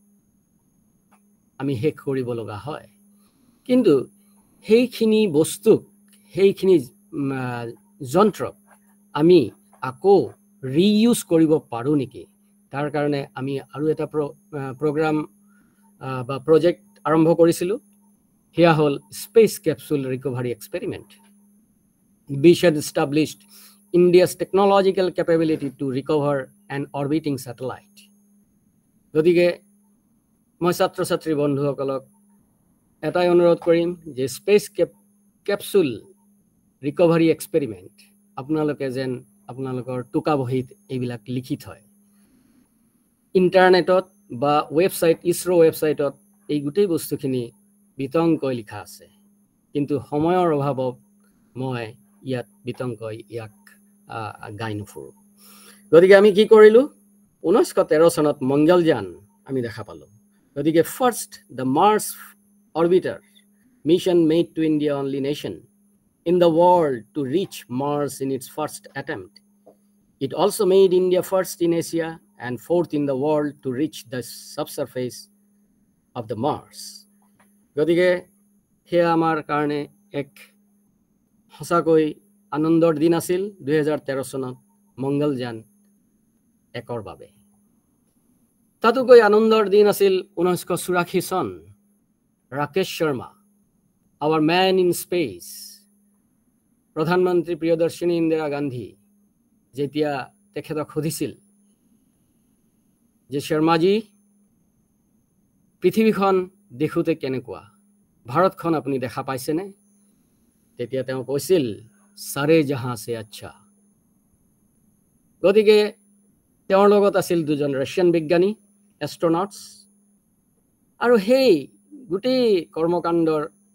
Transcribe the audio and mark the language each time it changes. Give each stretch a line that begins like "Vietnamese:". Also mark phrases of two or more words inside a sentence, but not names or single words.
Assamese: আমি শেষ কৰিব লগা হয় কিন্তু সেইখিনি বস্তুক সেইখিনি যন্ত্ৰক আমি আকৌ ৰিইউজ কৰিব পাৰোঁ নেকি তাৰ কাৰণে আমি আৰু এটা প্ৰগ্ৰাম বা প্ৰজেক্ট আৰম্ভ কৰিছিলোঁ সেয়া হ'ল
English: space capsule recovery experiment which had established India's technological capability to recover an orbiting satellite.
Assamese: গতিকে মই ছাত্ৰ ছাত্ৰী বন্ধুসকলক এটাই অনুৰোধ কৰিম যে
English: space capsule recovery experiment
Assamese: আপোনালোকে যেন আপোনালোকৰ টোকা বহীত এইবিলাক লিখি থয় ইণ্টাৰনেটত বা ৱেবছাইট ইছৰো ৱেবছাইটত এই গোটেই বস্তুখিনি বিতংকৈ লিখা আছে কিন্তু সময়ৰ অভাৱত মই ইয়াত বিতংকৈ ইয়াক গাই নুফুৰোঁ গতিকে আমি কি কৰিলোঁ 1913 চনত মংগলযান আমি দেখা পালোঁ গতিকে
English: first the Mars Orbiter Mission made to India only nation in the world to reach Mars in its first attempt. It also made India first in Asia and fourth in the world to reach the subsurface of the Mars.
Assamese: গতিকে সেয়া আমাৰ কাৰণে এক সঁচাকৈ আনন্দৰ দিন আছিল 2013 চনত মংগলযান একৰ বাবে তাতোকৈ আনন্দৰ দিন আছিল 1984 চন ৰাকেশ শৰ্মা
English: our man in space
Assamese: প্ৰধানমন্ত্ৰী প্ৰিয়দৰ্শিনী ইন্দিৰা গান্ধী যেতিয়া তেখেতক সুধিছিল যে শৰ্মাজী পৃথিৱীখন দেখোতে কেনেকুৱা ভাৰতখন আপুনি দেখা পাইছেনে তেতিয়া তেওঁ কৈছিল
Hindi: सारे जहाँ से अच्छा
Assamese: গতিকে তেওঁৰ লগত আছিল দুজন ৰাছিয়ান বিজ্ঞানী এষ্ট্ৰনটছ আৰু সেই গোটেই কৰ্মকাণ্ডৰ